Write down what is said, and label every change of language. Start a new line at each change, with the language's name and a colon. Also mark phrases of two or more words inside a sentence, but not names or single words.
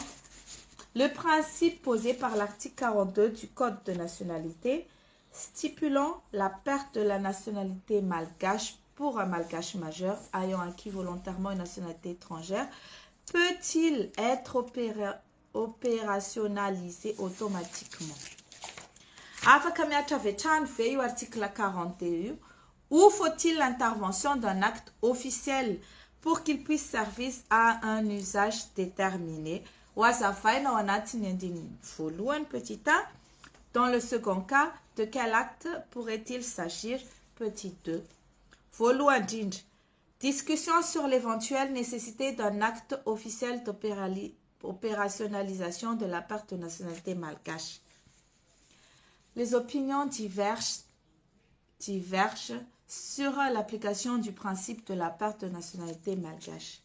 French: Le principe posé par l'article 42 du Code de nationalité stipulant la perte de la nationalité malgache pour un malgache majeur ayant acquis volontairement une nationalité étrangère peut-il être opérationnalisé automatiquement?
Malagasy: Afaka miatra avy hatrany ve io
French: article 42 ou faut-il l'intervention d'un acte officiel pour qu'il puisse servir à un usage déterminé?
Malagasy: Wazavaina ao anatin'ny andininy voalohany petit a. Dans le second cas, de quel acte pourrait-il s'agir?
French: Petit 2.
Malagasy: Voalohany indrindra.
French: Discussion sur l'éventuelle nécessité d'un acte officiel d'opérationnalisation de la perte de nationalité malgache. Les opinions divergent sur l'application du principe de la perte de nationalité malgache.